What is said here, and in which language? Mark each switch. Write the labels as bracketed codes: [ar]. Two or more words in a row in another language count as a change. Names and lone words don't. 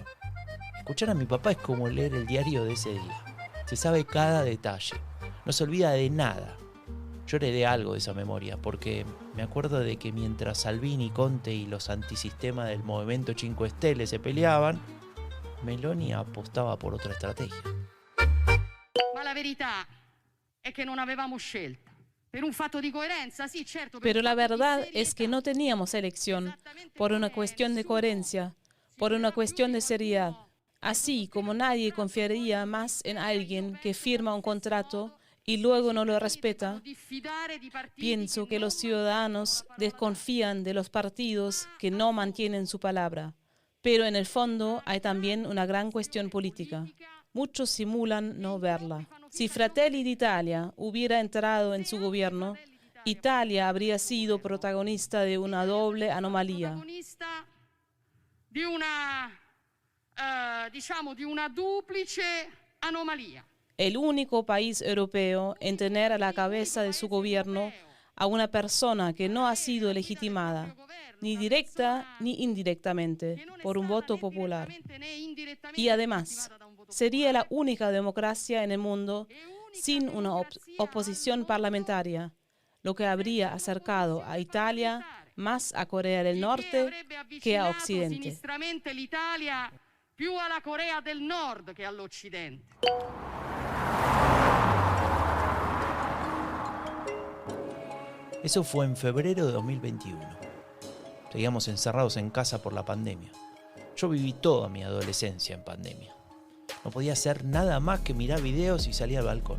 [es] Escuchar a mi papá es como leer el diario de ese día. Se sabe cada detalle, no se olvida de nada. Yo heredé algo de esa memoria porque me acuerdo de que mientras Salvini, Conte y los antisistemas del Movimento 5 Stelle se peleaban, Meloni apostava por otra estrategia. [it] Ma la verità è che non avevamo scelta. Per un fatto di coerenza, sí, certo. [es] Pero la verdad es que no teníamos elección, por una cuestión de coherencia, por una cuestión de seriedad. Así como nadie confiaría más en alguien que firma un contrato y luego no lo respeta, pienso que los ciudadanos desconfían de los partidos que no mantienen su palabra. Pero en el fondo hay también una gran cuestión política. Muchos simulan no verla. Si Fratelli d'Italia hubiera entrado en su gobierno, Italia habría sido protagonista de una doble anomalía. [it] Di una duplice anomalía. [es] El único país europeo en tener a la cabeza de su gobierno a una persona que no ha sido legitimada, ni directa ni indirectamente, por un voto popular. Y además, sería la única democracia en el mundo sin una oposición parlamentaria, lo que habría acercado a Italia más a Corea del Norte que a Occidente. [it] Più alla Corea del Nord che all'Occidente. [es] Eso fue en febrero de 2021. Seguíamos encerrados en casa por la pandemia. Yo viví toda mi adolescencia en pandemia. No podía hacer nada más que mirar videos y salir al balcón.